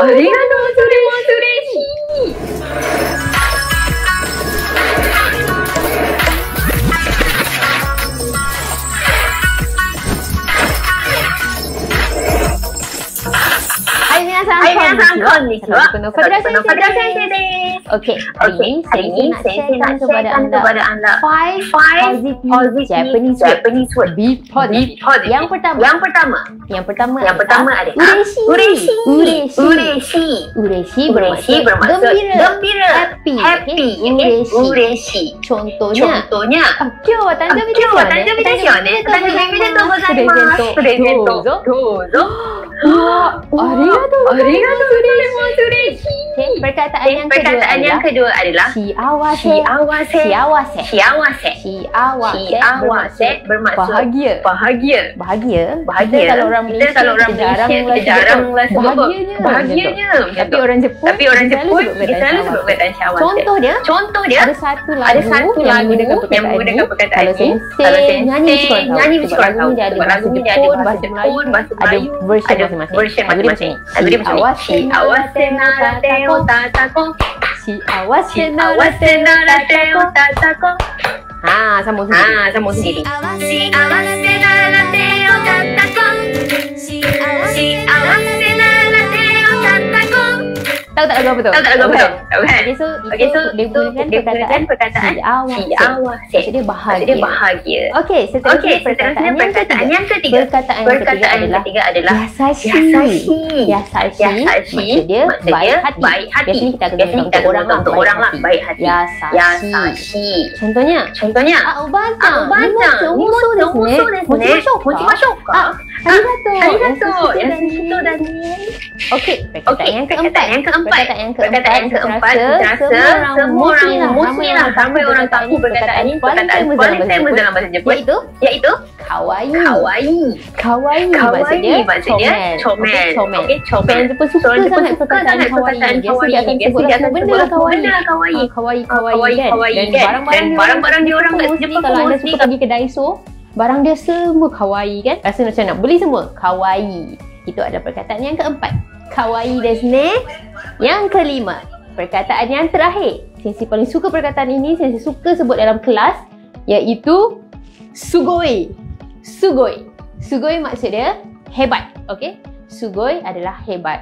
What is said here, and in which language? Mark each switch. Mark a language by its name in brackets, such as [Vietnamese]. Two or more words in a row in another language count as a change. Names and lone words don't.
[Japanese] それも嬉しい。皆さん、こんにちは。このファビュラ先生です。 [Malay] Oke, hari ini saya nak sharekan kepada anda 5 [English] positive Japanese word. Be positive. [Malay] Yang pertama adalah ureshi bermaksud gembira. Happy. Ureshi. Contohnya, [Japanese] 今日は誕生日ですよね。誕生日おめでとうございます。プレゼント。どうぞ。ありがとうございます。 [Malay] Perkataan yang kedua adalah siawase bermaksud bahagia. Kalau orang Malaysia jaranglah sebut bahagianya. Tapi orang Jepun selalu sebut perkataan siawase. Contohnya ada satu lagu yang menggunakan perkataan ini. Kalau sensei nyanyi sebab lagunya ada bahasa Jepun, bahasa Melayu, ada version masing-masing. Lagu dia macam ni. [Japanese] 幸せなら手をたたこう。幸せなら手をたたこう. [Malay] Sambung sendiri. [Japanese] 幸せなら手をたたこう. 幸せなら手をたたこう. [Malay] Tahu tak lagu apa tu? Tahu tak lagu apa tu? [English] Okay, so [Malay] dia gunakan perkataan siawa. Maksudnya bahagia. Okay, seterusnya perkataan yang ketiga. Perkataan yang ketiga adalah yasashi. Maksudnya baik hati. Biasanya kita guna untuk orang lah, baik hati. Yasashi. Contohnya, [Japanese] おばあちゃん、荷物ですね。持ちましょうか。 [Malay] ありがとう。Yasuhito dan Okey, perkataan yang keempat, rasa semua orang ramai orang tahu perkataan ini paling famous dalam bahasa Jepun, iaitu kawaii. Maksudnya comel. Okey, comel. Jepun suka sangat perkataan kawaii. Biasa dia akan sebut benda kawaii kan. Dan barang-barang dia orang kat Jepun kalau anda suka pergi ke Daiso, barang dia semua kawaii kan. Rasa macam nak beli semua kawaii. Itu adalah perkataan yang keempat. [Japanese] かわいいですね. [Malay] Yang kelima, perkataan yang terakhir. Sensei paling suka perkataan ini, Sensei suka sebut dalam kelas, iaitu sugoi. Sugoi maksudnya hebat. Okey? Sugoi adalah hebat.